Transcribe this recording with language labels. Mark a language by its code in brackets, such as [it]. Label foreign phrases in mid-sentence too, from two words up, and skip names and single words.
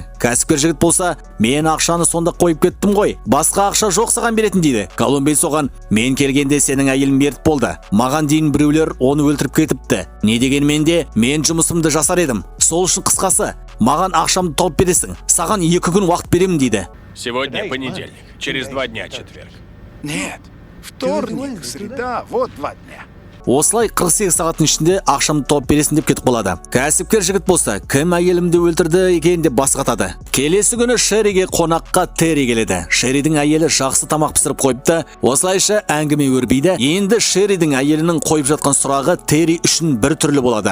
[kk] Кәсіпкер жігіт болса, мен ақшаны сонда қойып кеттім ғой. Басқа ақша жоқ саған беретін дейді. Колумн Бейтс оған, мен келгенде сенің әйелің мерт болды. Маған дейін біреулер оны өлтіріп кетіпті. Не дегенмен де мен жұмысымды жасар едім. Сол үшін қысқасы, маған ақшамды тауып бересің. Саған 2 күн уақыт беремін дейді. [ru] сегодня понедельник, через 2 дня четверг. Нет, вторник, среда, вот 2 дня. [kk] Осылай 48 сағаттың ішінде ақшамды тауып бересің деп кетіп қалады. Кәсіпкер жігіт болса, кім әйелімді өлтірді екен деп бас қатады. Келесі күні Шерриге қонаққа Терри келеді. Шерридің әйелі жақсы тамақ пісіріп қойыпты. Осылайша әңгіме өрбейді. Енді Шерридің әйелінің қойып жатқан сұрағы Терри үшін бір түрлі болады.